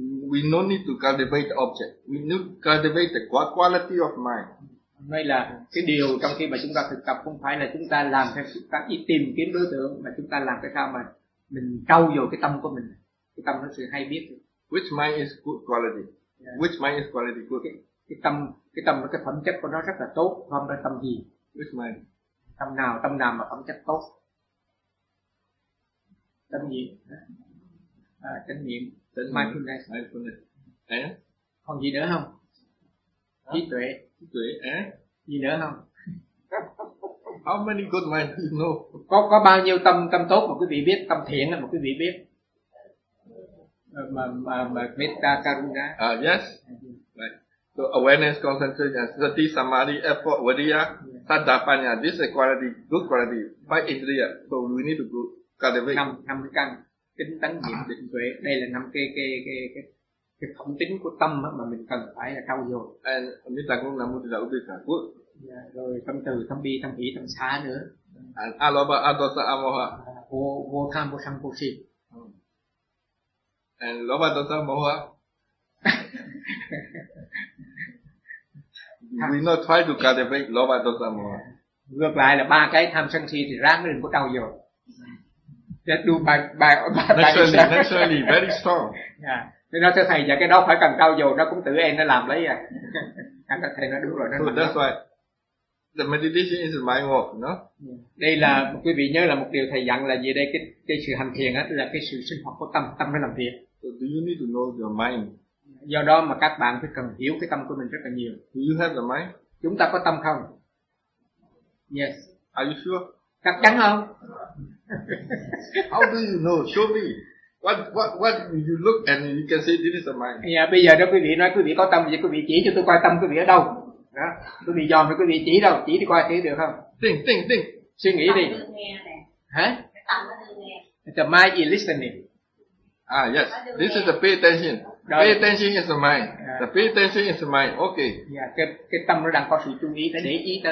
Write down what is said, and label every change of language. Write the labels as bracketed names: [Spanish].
[English] We no need to cultivate the object. We need to cultivate the quality of mind. [Vietnamese] Đây là cái điều trong khi mà chúng ta thực tập, không phải là chúng ta làm theo các ý tìm kiếm đối tượng, mà chúng ta làm cái sao mà mình trau dồi cái tâm của mình, cái tâm nó sự hay biết. [English] Which mind is good quality? Yeah. Which mind is quality good? [Vietnamese] Cái tâm cái phẩm chất của nó rất là tốt. Không phải tâm gì? [English] Which mind? [Vietnamese] Tâm nào mà phẩm chất tốt? Tâm gì? Chánh niệm. [English] Mindfulness. Mindfulness. [Vietnamese] Còn gì nữa không? Trí tuệ. Trí tuệ. Gì nữa không? [English] How many good minds do you know? [Vietnamese] Có bao nhiêu tâm tốt mà quý vị biết, tâm thiện mà quý vị biết? Mà metta karuna. [English] Yes. Right. So awareness, concentration, sati, samadhi, effort, vidya, sadapanya. This is a quality, good quality. Five indriya. So we need to go cultivate. [Vietnamese] Năm căn, tính tấn niệm định tuệ. Đây là năm cái phẩm tính của tâm mà mình cần phải là cao rồi. [English] And [Vietnamese] metta cũng là một đạo đức cả quốc. Rồi tâm từ, tâm bi, tâm hỷ, tâm xá nữa. [Pali] And alaba, adosa, amoha. [Vietnamese] Vô tham, vô sân, vô si. [Pali] And lobha dosa moha. [English] We not try to cultivate lobha dosa moha. [Vietnamese] Ngược lại là ba cái tham sân si thì ráng đừng có đau dồn. [English] Just do by naturally, naturally, very strong. Yeah. [Vietnamese] Nên nói thầy, và cái đó phải cần đau dồn, nó cũng tự em nó làm lấy à. Anh thầy nói đúng rồi. [English] So that's why the meditation is my work, no? [Vietnamese] Đây là quý vị nhớ là một điều thầy dặn là gì đây, cái sự hành thiền á là cái sự sinh hoạt của tâm nó làm việc. [English] So do you need to know your mind? [Vietnamese] Do đó mà các bạn phải cần hiểu cái tâm của mình rất là nhiều. [English] Do you have the mind? [Vietnamese] Chúng ta có tâm không? Yes. [English] Are you sure? [Vietnamese] Chắc chắn không? [English] How do you know? Show me. What you look and you can say this is the mind. [Vietnamese] Yeah, bây giờ đó quý vị nói quý vị có tâm thì quý vị chỉ cho tôi coi tâm quý vị ở đâu. Đó. Quý vị dòm thì quý vị chỉ đâu, chỉ đi coi thế được không? [English] Think. [Vietnamese] Suy nghĩ đi. Hả? [English] The mind is listening. Yes. This is the pay attention. Rồi. Pay attention is the mind. The pay attention is the mind. Okay. [Vietnamese] Yeah, cái tâm nó đang có sự chú ý, nó để ý tới.